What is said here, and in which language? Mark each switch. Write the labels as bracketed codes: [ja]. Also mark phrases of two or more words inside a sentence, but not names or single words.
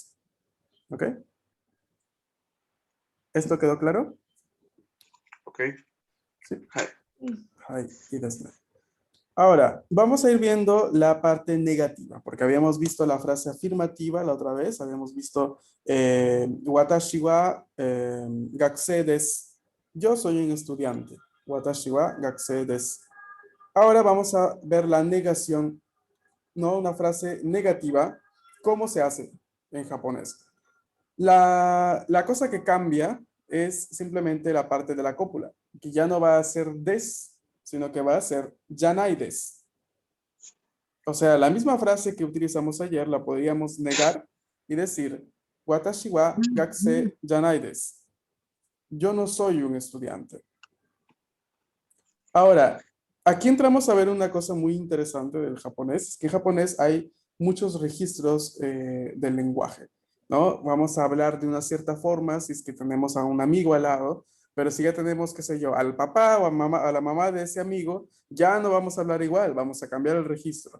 [es] ¿Ok? ¿Esto quedó claro? Ok. Sí. Hai, y desu. Ahora, vamos a ir viendo la parte negativa, porque habíamos visto la frase afirmativa la otra vez, habíamos visto [ja] 私は学生です. [es] Yo soy un estudiante. [ja] 私は学生です. [es] Ahora vamos a ver la negación, ¿no? Una frase negativa. ¿Cómo se hace en japonés? La cosa que cambia es simplemente la parte de la cópula, que ya no va a ser des, sino que va a ser [ja] じゃないです. [es] O sea, la misma frase que utilizamos ayer la podríamos negar y decir [ja] 私は学生じゃないです. [es] Yo no soy un estudiante. Ahora, aquí entramos a ver una cosa muy interesante del japonés, es que en japonés hay muchos registros del lenguaje, ¿no? Vamos a hablar de una cierta forma si es que tenemos a un amigo al lado, pero si ya tenemos, qué sé yo, al papá o a la mamá de ese amigo, ya no vamos a hablar igual, vamos a cambiar el registro.